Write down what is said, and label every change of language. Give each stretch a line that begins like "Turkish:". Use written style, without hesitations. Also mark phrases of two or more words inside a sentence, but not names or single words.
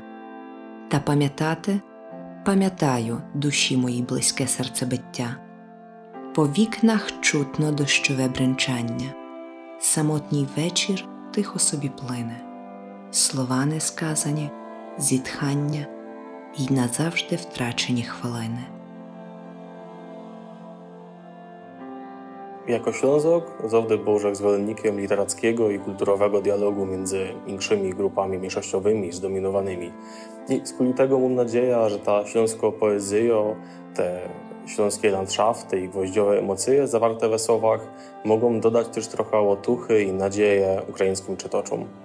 Ukrainian: Та пам'ятати, пам'ятаю душі моїй близьке серцебиття. По вікнах чутно дощове бренчання, самотній вечір тихо собі плине. Слова несказані, зітхання й назавжди втрачені хвилини.
Polish: Jako Ślązok zawsze był zwolennikiem literackiego i kulturowego dialogu między większymi grupami mniejszościowymi zdominowanymi. I z powodu tego mam nadzieję, że ta śląska poezja, te śląskie landschafty i gwoździowe emocje zawarte w słowach mogą dodać też trochę otuchy i nadzieję ukraińskim czytaczom.